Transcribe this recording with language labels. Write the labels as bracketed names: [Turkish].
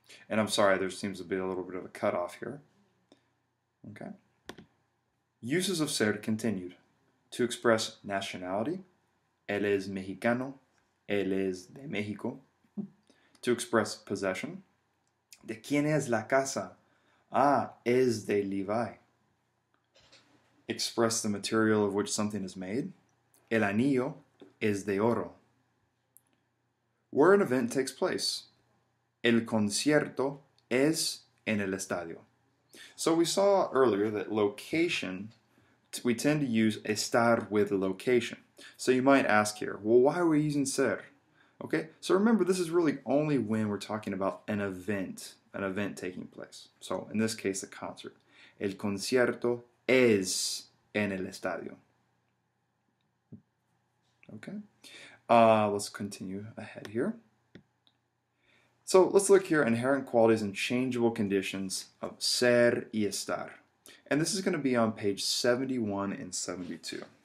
[English] And I'm sorry, there seems to be a little bit of a cutoff here. Okay. Uses of ser continued. To express nationality, [Spanish] él es mexicano, él es de México. [English] To express possession, [Spanish] ¿de quién es la casa? Ah, es de Levi. Express the material of which something is made. El anillo es de oro. [English] Where an event takes place. [Spanish] El concierto es en el estadio. [English] So we saw earlier that location, we tend to use estar with location. So you might ask here, well, why are we using ser? Okay, so remember, this is really only when we're talking about an event taking place. So in this case, a concert. [Spanish] El concierto es en el estadio. [English] Okay, let's continue ahead here. So let's look here, inherent qualities and changeable conditions of ser y estar. And this is going to be on page 71 and 72.